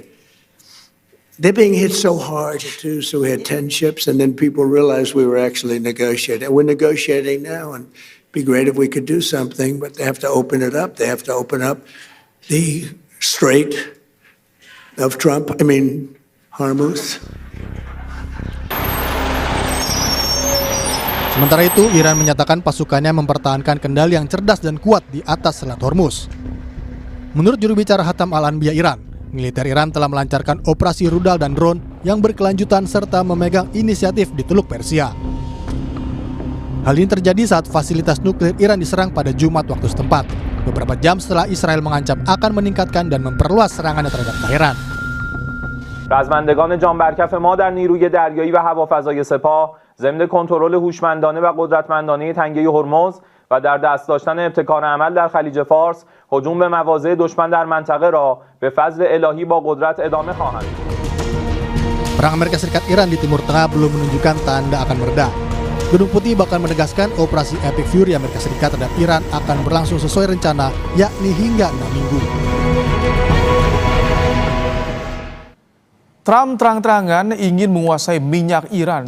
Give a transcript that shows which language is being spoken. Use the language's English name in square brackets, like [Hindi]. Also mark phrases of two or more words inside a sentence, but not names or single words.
[English] They're being hit so hard, too. So we had 10 ships, and then people realized we were actually negotiating. We're negotiating now, and it'd be great if we could do something, but they have to open it up. They have to open up the Strait of Hormuz. [Indonesian] Sementara itu, Iran menyatakan pasukannya mempertahankan kendali yang cerdas dan kuat di atas Selat Hormuz. Menurut juru bicara Hatam Al-Anbiya Iran, militer Iran telah melancarkan operasi rudal dan drone yang berkelanjutan serta memegang inisiatif di Teluk Persia. Hal ini terjadi saat fasilitas nuklir Iran diserang pada Jumat waktu setempat, beberapa jam setelah Israel mengancam akan meningkatkan dan memperluas serangannya terhadap Teheran. [Persian] رزمندگان جان برکف ما در نیروی دریایی و هوافضای سپاه ضمن کنترل هوشمندانه و قدرتمندانه تنگه هرمز و در دست داشتن ابتکار عمل در خلیج فارس هجوم به مواضع دشمن در منطقه را به فضل الهی با قدرت ادامه خواهند. [Indonesian] Perang Amerika Serikat Iran di Timur Tengah belum menunjukkan tanda akan mereda. Gedung Putih bahkan menegaskan operasi Epic Fury Amerika Serikat terhadap Iran akan berlangsung sesuai rencana, yakni hingga 6 minggu. Trump terang-terangan ingin menguasai minyak Iran.